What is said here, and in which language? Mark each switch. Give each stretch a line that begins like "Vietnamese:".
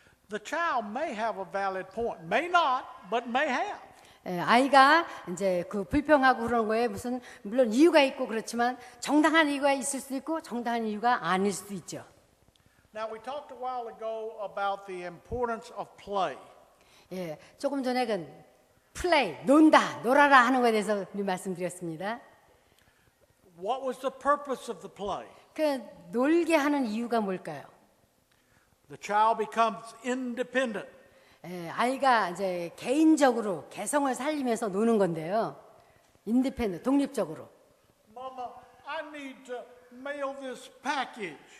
English: The child may have a valid point, may not, but may have.
Korean: 아이가 이제 그 불평하고 그런 거에 무슨 물론 이유가 있고 그렇지만 정당한 이유가 있을 수도 있고 정당한 이유가 아닐 수도 있죠.
English: Now we talked a while ago about the importance of play.
Korean: 예, 조금 전에 그 플레이, 놀아라 하는 거에 대해서 말씀드렸습니다.
English: What was the purpose of the play?
Korean: 그 놀게 하는 이유가 뭘까요?
English: The child becomes independent.
Korean: 아이가 이제 개인적으로 개성을 살리면서 노는 건데요. 인디펜드, 독립적으로.
English: Mama, I need to mail this package.